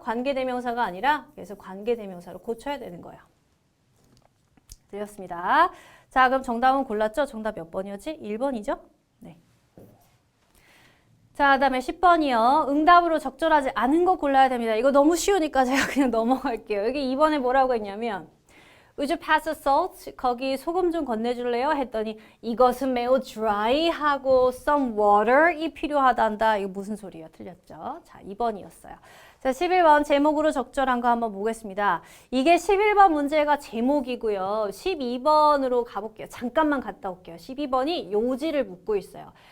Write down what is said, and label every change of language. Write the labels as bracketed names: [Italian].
[Korean] 관계대명사가 아니라 그래서 관계대명사로 고쳐야 되는 거예요. 들렸습니다. 자, 그럼 정답은 골랐죠? 정답 몇 번이었지? 1번이죠? 네. 자, 그 다음에 10번이요. 응답으로 적절하지 않은 거 골라야 됩니다. 이거 너무 쉬우니까 제가 그냥 넘어갈게요. 여기 2번에 뭐라고 했냐면 [English] Would you pass the salt? [Korean] 거기 소금 좀 건네줄래요? 했더니 이것은 매우 dry하고 some water이 필요하단다. 이거 무슨 소리예요? 틀렸죠? 자, 2번이었어요. 자, 11번 제목으로 적절한 거 한번 보겠습니다. 이게 11번 문제가 제목이고요. 12번으로 가볼게요. 잠깐만 갔다 올게요. 12번이 요지를 묻고 있어요.